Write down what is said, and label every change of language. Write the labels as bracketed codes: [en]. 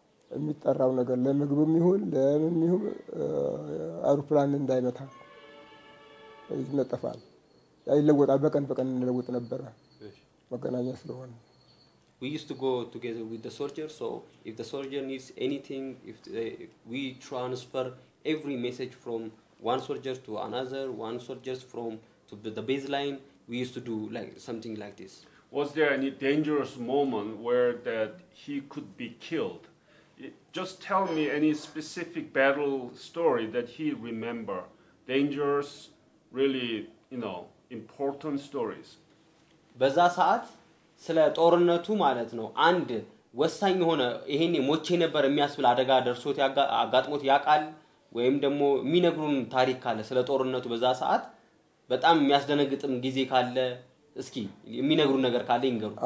[am] የሚጠራው ነገር ለምግብም ይሁን ለምን ይሁን አውሮፕላን እንዳይመታ ይነጠፋል ያይለወጣል በቀን እንለውጥ ነበር መገናኛ ስለሆነ [en] We used to go together with the soldiers, so if the soldier needs anything, we transfer every message from one soldier to another, one soldier to the baseline. We used to do like something like this. Was there any dangerous moment where that he could be killed? Just tell me any specific battle story that he remember. Dangerous, really, important stories. [am] በዛ ሰዓት ስለ ጦርነቱ ማለት ነው አንድ ወሳኝ ሆነ ይሄኔ ሞቼ ነበር የሚያስብል አደጋ ደርሶት አጋጥሞት ያቃል ወይም ደግሞ የሚነግሩን ታሪክ ካለ ስለ ጦርነቱ በዛ ሰዓት በጣም የሚያስደነግጥም ጊዜ ካለ እስኪ የሚነግሩን ነገር ካለ ይንገሩ።